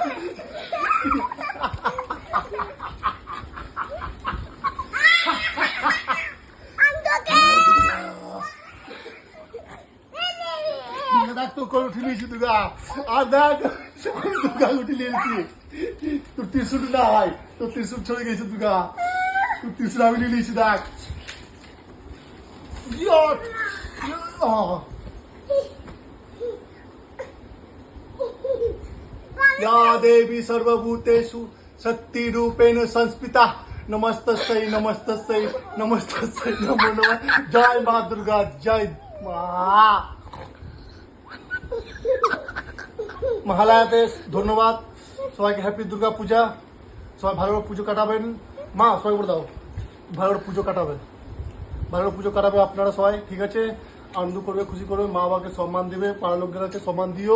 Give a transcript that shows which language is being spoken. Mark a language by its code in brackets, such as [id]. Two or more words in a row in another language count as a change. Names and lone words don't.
[bn] দেখ তোর করে উঠে নিয়েছি দুর্গা, আর দেখ দুর্গা উঠে নিয়েছি। তোর ত্রিশুল না হয়, তোর ত্রিশুল চলে গেছে দুর্গা, তোর ত্রিশুল আমি নিয়ে নিয়েছি। [sa] দেখ या देवी सर्वभूतेषु शक्ति रूपेण संस्थिता नमस्तस्यै नमस्तस्यै नमस्तस्यै नमो नमः। [hi] जय माँ दुर्गा, जय माँ। [bn] মহালয়াতে ধন্যবাদ সবাইকে, হ্যাপি দুর্গা পূজা। সবাই ভালো করে পুজো কাটাবেন। মা সবাই বলে দাও ভালো করে পুজো কাটাবেন, ভালো করে পুজো কাটাবে আপনারা সবাই, ঠিক আছে? আনন্দ করবে, খুশি করবে, মা বাবাকে সম্মান দিবে, পাড়ার লোকজনকে সম্মান দিও।